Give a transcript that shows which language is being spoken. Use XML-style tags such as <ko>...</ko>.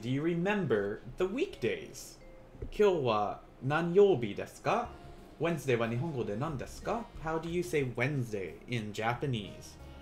<en>Do you remember the weekdays?</en> <ja>今日は何曜日ですか? Wednesday は日本語で何ですか?</ja> <en>How do you say Wednesday in Japanese?</en>